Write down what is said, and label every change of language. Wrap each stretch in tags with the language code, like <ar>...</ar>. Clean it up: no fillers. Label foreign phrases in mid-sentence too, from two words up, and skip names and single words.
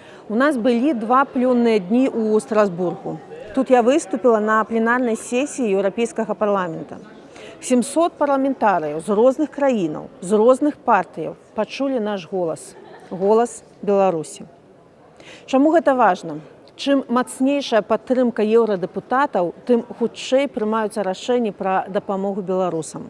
<ru>У нас были два плённые дни у Страсбургу. Тут я выступила на пленарной сессии Европейского парламента.</ru> <be>700 парламентариев з розных краінаў, з розных партыяў пачулі наш голас. Голас Беларусі. Чаму гэта важна? Чым мацнейшая падтрымка еўрадэпутатаў, тым хутчэй прымаюцца рашэнні пра дапамогу беларусам.</be>